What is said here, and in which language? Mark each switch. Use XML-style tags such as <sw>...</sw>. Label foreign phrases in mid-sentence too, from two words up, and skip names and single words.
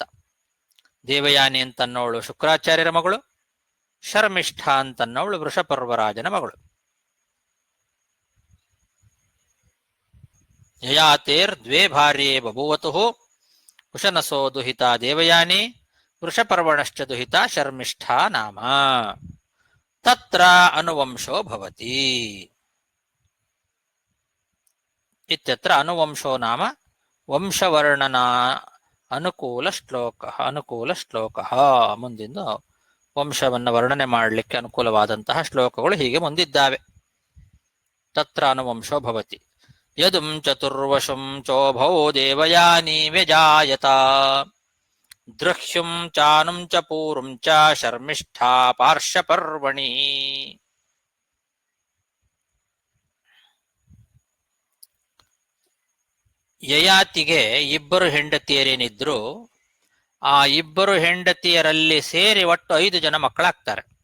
<kn>ದೇವಯಾನಿ ಅಂತನ್ನೋಳು ಶುಕ್ರಾಚಾರ್ಯರ ಮಗಳು, ಶರ್ಮಿಷ್ಠಾ ಅಂತನ್ನೋಳು ವೃಷಪರ್ವರಾಜನ ಮಗಳು.</kn> <sa>ಯಯಾತೇರ್ ದ್ವೇ ಭಾರ್ಯೇ ಬಭೂವತುಃ, ಉಶನಸೋ ದುಹಿತಾ ದೇವಯಾನಿ, ವೃಷಪರ್ವಣಶ್ಚ ದುಹಿತಾ ಶರ್ಮಿಷ್ಠಾ ನಾಮ. ತತ್ರ ಅನುವಂಶೋ ಭವತಿ. ಇತ್ಯತ್ರ ಅನುವಂಶೋ ನಾಮ ವಂಶವರ್ಣನಾ ಅನುಕೂಲ ಶ್ಲೋಕ.</sa> <kn>ಮುಂದಿಂದ ವಂಶವನ್ನು ವರ್ಣನೆ ಮಾಡಲಿಕ್ಕೆ ಅನುಕೂಲವಾದಂತಹ ಶ್ಲೋಕಗಳು ಹೀಗೆ ಮುಂದಿದ್ದಾವೆ.</kn> <sa>ತತ್ರ ಅನುವಂಶೋ ಭವತಿ. ಯದುಂ ಚತುರ್ವಶುಂ ಚೋಭೌ ದೇವಯಾನಿ ವ್ಯಜಾಯತ, ದೃಹ್ಯುಂ ಚಾನುಂ ಚ ಪೂರುಂ ಚ ಶರ್ಮಿಷ್ಠಾ ಪಾರ್ಶ್ವಪರ್ವಣಿ.</sa> <kn>ಯಯಾತಿಗೆ ಇಬ್ಬರು ಹೆಂಡತಿಯರೇನಿದ್ರು, ಆ ಇಬ್ಬರು ಹೆಂಡತಿಯರಲ್ಲಿ ಸೇರಿ ಒಟ್ಟು 5 ಜನ ಮಕ್ಕಳಾಗ್ತಾರೆ.</kn>